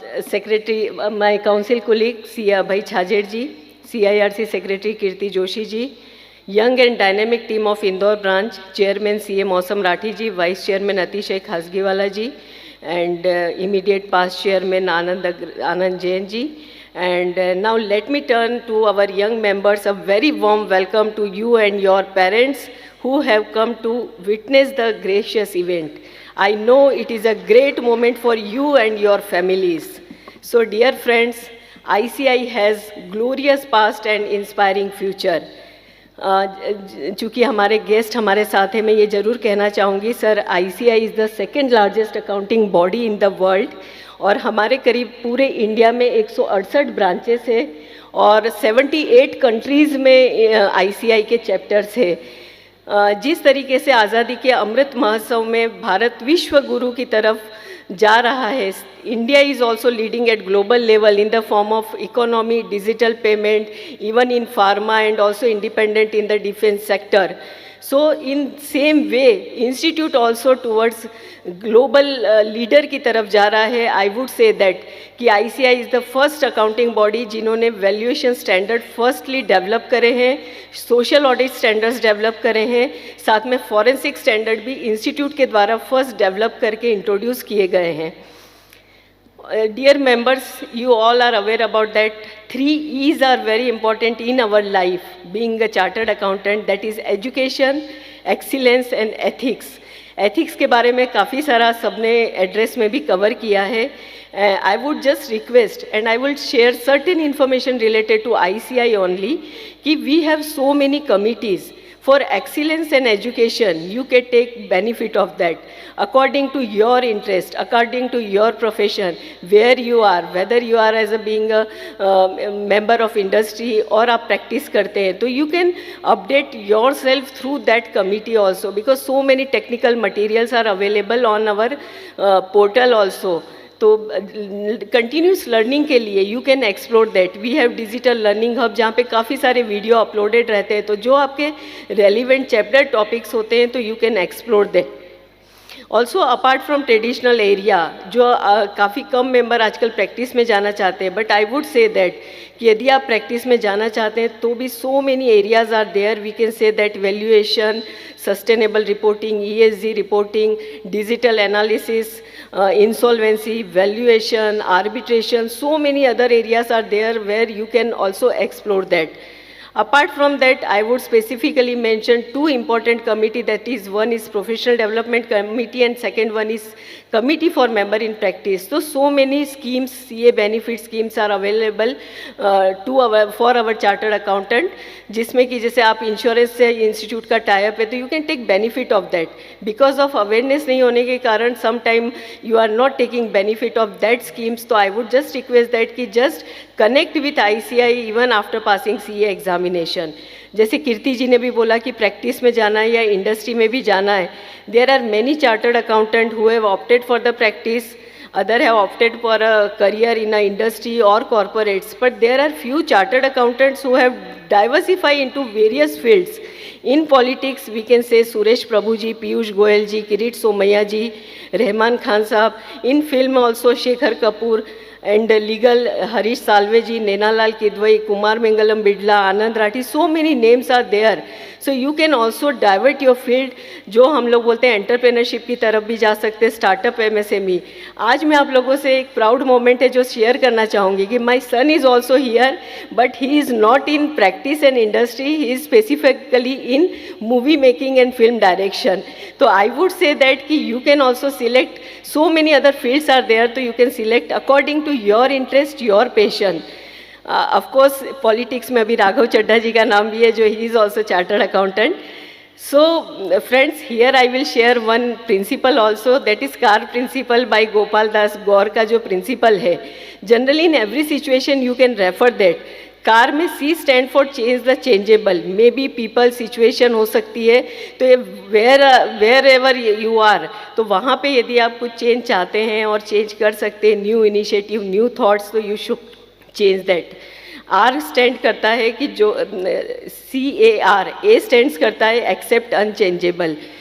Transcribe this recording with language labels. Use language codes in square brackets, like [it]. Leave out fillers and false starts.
[en] Secretary my council colleague C Abhay Chhajed ji, CIRC secretary Kirti Joshi ji, young and dynamic team of Indore branch, chairman CA Mausam Rathi ji, vice chairman Atishay Khasgiwala ji, and immediate past chairman Anand Jain ji. And now let me turn to our young members. A very warm welcome to you and your parents who have come to witness the gracious event. I know it is a great moment for you and your families. So dear friends, ICI has glorious past and inspiring future. [hi] चूँकि हमारे guest हमारे साथ हैं, मैं ये ज़रूर कहना चाहूँगी sir, [en] ICI is the second largest accounting body in the world [hi] और हमारे करीब पूरे इंडिया में 168 ब्रांचेस है और 78 कंट्रीज़ में ICI के चैप्टर्स है. जिस तरीके से आज़ादी के अमृत महोत्सव में भारत विश्व गुरु की तरफ जा रहा है, [en] India is also leading at global level in the form of economy, digital payment, even in pharma and also independent in the defense sector. So in same way, institute also towards global leader [hi] की तरफ जा रहा है. [en] I would say that कि ICI is the first accounting body जिन्होंने valuation standard firstly develop करे हैं, social audit standards develop करे हैं, साथ में forensic standard भी institute के द्वारा first develop करके introduce किए गए हैं. Dear members, you all are aware about that 3 E's are very important in our life, being a chartered accountant, that is education, excellence and ethics. [hi] Ethics के बारे में काफ़ी सारा सबने एड्रेस में भी कवर किया है. [en] I would just request and I will share certain information related to ICI only कि we have so many committees for excellence and education. You can take benefit of that according to your interest, according to your profession, where you are, whether you are as a being a member of industry or [hi] आप practice करते हैं, तो [en] you can update yourself through that committee also, because so many technical materials are available on our portal also. तो continuous learning [hi] के लिए [en] You can explore that. We have digital learning hub [hi] जहाँ पे काफ़ी सारे वीडियो अपलोडेड रहते हैं, तो जो आपके रेलिवेंट चैप्टर टॉपिक्स होते हैं तो [en] You can explore that. Also apart from traditional area, [hi] जो काफ़ी कम मेंबर आजकल प्रैक्टिस में जाना चाहते हैं, [en] but I would say that [hi] कि यदि आप प्रैक्टिस में जाना चाहते हैं तो भी [en] So many areas are there. We can say that valuation, sustainable reporting, ESG reporting, digital analysis, insolvency, valuation, arbitration, so many other areas are there where you can also explore that. Apart from that, I would specifically mention 2 important committees, that is, one is Professional Development Committee and second one is Committee for Member in Practice. So many schemes, CA benefit schemes are available for our chartered accountant, [hi] जिसमें कि जैसे आप insurance से institute का type है तो [en] You can take benefit of that. Because of awareness नहीं होने के कारण some time you are not taking benefit of that schemes. तो I would just request that कि just connect with ICI even after passing CA examination. [hi] जैसे कीर्ति जी ने भी बोला कि प्रैक्टिस में जाना है या इंडस्ट्री में भी जाना है, [en] There are many chartered accountant who have opted for the practice, other have opted for a career in a industry or corporates, but there are few chartered accountants who have diversified into various fields. In politics, we can say Suresh Prabhu ji, Piyush Goyal ji, Kirit Somaiya ji, Rahman Khan sahab. In film also Shekhar Kapoor, and legal Harish Salve ji, Nenalal Kidwai, Kumar Mangalam Bidla, Anand Rathi. So many names are there. So you can also divert your field. [hi] जो हम लोग बोलते हैं entrepreneurship की तरफ भी जा सकते हैं, स्टार्टअप MSME. आज मैं आप लोगों से एक प्राउड मोमेंट है जो शेयर करना चाहूँगी कि [en] My son is also here, but he is not in practice and industry, he is specifically in movie making and film direction. तो I would say that कि you can also select, so many other fields are there, तो you can select according to your interest, your passion. [hi] Of course politics में अभी राघव चड्ढा जी का नाम भी है, [en] जो he is also chartered accountant. So, friends, here I will share one principle also, that is car principle by Gopal Das Gaur का जो principle है. Generally in every situation you can refer that. [hi] Car में [en] C stand for change the changeable. [hi] May be people situation हो सकती है, तो ये where ever you are, तो वहाँ पे यदि आप कुछ चेंज चाहते हैं और चेंज कर सकते हैं, न्यू इनिशिएटिव, न्यू थॉट्स, [en] तो you should change that. [hi] Are stand करता है कि जो CAR, ए स्टैंड्स करता है एक्सेप्ट अनचेंजेबल.